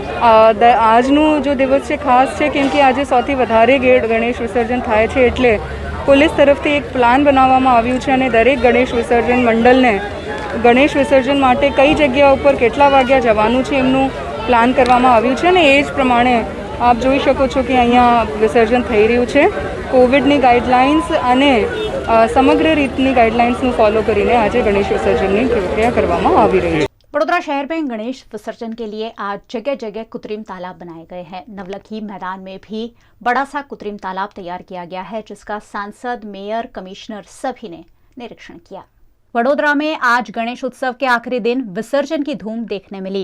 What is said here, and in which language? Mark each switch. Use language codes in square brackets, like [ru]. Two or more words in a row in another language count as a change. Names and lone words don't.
[gu] આજનો જો દિવસ છે ખાસ છે કેમ કે આજે સૌથી વધારે ગણેશ વિસર્જન થાય છે એટલે પોલીસ તરફથી એક પ્લાન બનાવવામાં આવ્યું છે અને દરેક ગણેશ વિસર્જન મંડળને ગણેશ વિસર્જન માટે કઈ જગ્યા ઉપર કેટલા વાગ્યા જવાનું છે એમનું પ્લાન કરવામાં આવ્યું છે અને એ જ પ્રમાણે આપ જોઈ શકો છો કે અહીંયા વિસર્જન થઈ રહ્યું છે। કોવિડની ગાઈડલાઇન્સ અને સમગ્ર રીતની ગાઈडलाइंसનું ફોલો કરીને આજે ગણેશ વિસર્જનની પ્રક્રિયા કરવામાં આવી રહી છે। [hi] वडोदरा शहर में गणेश विसर्जन के लिए आज जगह जगह कृत्रिम तालाब बनाए गए हैं। नवलखी मैदान में भी बड़ा सा कृत्रिम तालाब तैयार किया गया है, जिसका सांसद, मेयर, कमिश्नर सभी ने निरीक्षण किया। वडोदरा में आज गणेश उत्सव के आखिरी दिन विसर्जन की धूम देखने मिली।